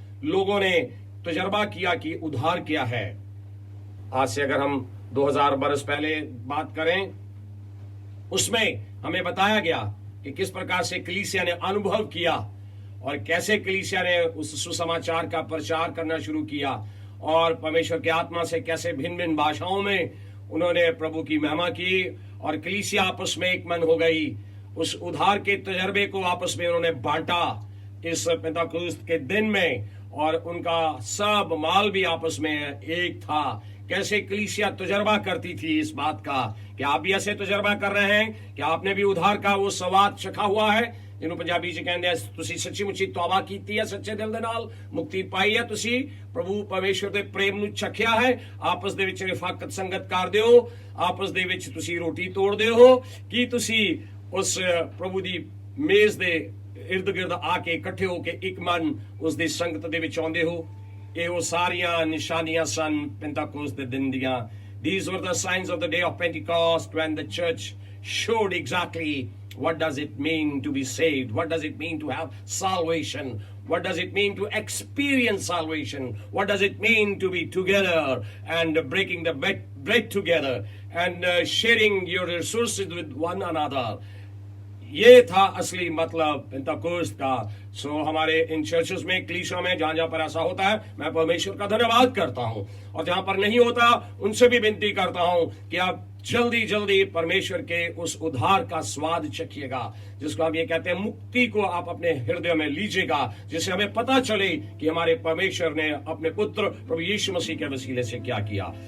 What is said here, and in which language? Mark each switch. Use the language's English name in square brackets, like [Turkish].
[Hindi] लोगों ने तजर्बा किया कि उद्धार क्या है। आज से अगर हम 2000 बरस पहले बात करें, उसमें हमें बताया गया कि किस प्रकार से कलीसिया ने अनुभव किया और कैसे कलीसिया ने उस सुसमाचार का प्रचार करना शुरू किया और परमेश्वर के आत्मा से कैसे भिन्न भिन्न भाषाओं में उन्होंने प्रभु की महिमा की और कलीसिया आपस में एक मन हो गई। उस उद्धार के तजर्बे को आपस में उन्होंने बांटा इस पेंतकुस्त के दिन में, और उनका सब माल भी आपस में एक था। कैसे कलीसिया तजर्बा करती थी इस बात का कि आप भी ऐसे तजर्बा कर रहे हैं कि आपने भी उद्धार का वो स्वाद चखा हुआ है, [Punjabi] ਜਿਹਨੂੰ ਪੰਜਾਬੀ ਚ ਕਹਿੰਦੇ ਆ ਤੁਸੀਂ ਸੱਚੀ ਮੁੱਚੀ ਤੌਬਾ ਕੀਤੀ ਹੈ, ਸੱਚੇ ਦਿਲ ਦੇ ਨਾਲ ਮੁਕਤੀ ਪਾਈ ਹੈ, ਤੁਸੀਂ ਪ੍ਰਭੂ ਪਰਮੇਸ਼ਰ ਦੇ ਪ੍ਰੇਮ ਨੂੰ ਚਖਿਆ ਹੈ, ਆਪਸ ਦੇ ਵਿੱਚ ਰਿਫਾਕਤ ਸੰਗਤ ਕਰਦੇ ਹੋ, ਆਪਸ ਦੇ ਵਿੱਚ ਤੁਸੀਂ ਰੋਟੀ ਤੋੜਦੇ ਹੋ, ਕੀ ਤੁਸੀਂ ਉਸ ਪ੍ਰਭੂ ਦੀ ਮੇਜ਼ ਦੇ ਇਰਦ ਗਿਰਦ ਆ ਕੇ ਇਕੱਠੇ ਹੋ ਕੇ ਇੱਕ ਮਨ ਉਸ ਦੀ ਸੰਗਤ ਦੇ ਵਿੱਚ ਆਉਂਦੇ ਹੋ। ਇਹ ਉਹ ਸਾਰੀਆਂ ਨਿਸ਼ਾਨੀਆਂ ਸਨ ਪੈਂਤਕੋਸਤ ਦੇ ਦਿਨ ਦੀਆਂ। [English] These were the signs of the day of Pentecost, when the church showed exactly what does it mean to be saved, what does it mean to have salvation, what does it mean to experience salvation, what does it mean to be together and breaking the bread together and sharing your resources with one another. [Hindi] ये था असली मतलब Pentecost का। सो हमारे इन churches में, कलीसिया में, जहां जहां पर ऐसा होता है, मैं परमेश्वर का धन्यवाद करता हूं, और जहां पर नहीं होता उनसे भी विनती करता हूं कि आप जल्दी जल्दी परमेश्वर के उस उद्धार का स्वाद चखिएगा, जिसको हम ये कहते हैं मुक्ति को आप अपने हृदय में लीजिएगा, जिससे हमें पता चले कि हमारे परमेश्वर ने अपने पुत्र प्रभु यीशु मसीह के वसीले से क्या किया।